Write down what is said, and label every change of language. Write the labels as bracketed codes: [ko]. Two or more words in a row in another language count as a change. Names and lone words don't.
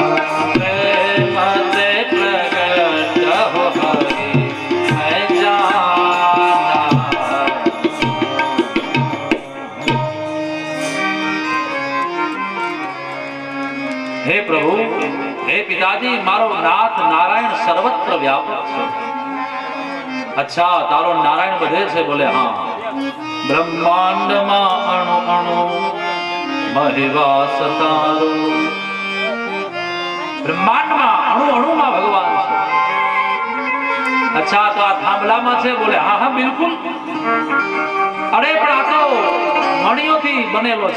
[hi] प्रेम से प्रगट हो हरि न जाना। [gu] હે પ્રભુ, હે પિતાજી, મારો નાથ નારાયણ સર્વત્ર વ્યાપક છે। અચ્છા, તારો નારાયણ બધે છે? બોલે હા। બ્રહ્માંડમાં અણુ અણુ મહિવાસ તારો। બ્રહ્માંડમાં અણુ અણુમાં ભગવાન છે। अच्छा, તો આ થાંભલામાં છે? બોલે હા હા બિલકુલ। અરે પણ આ તો મણીઓથી બનેલો છે।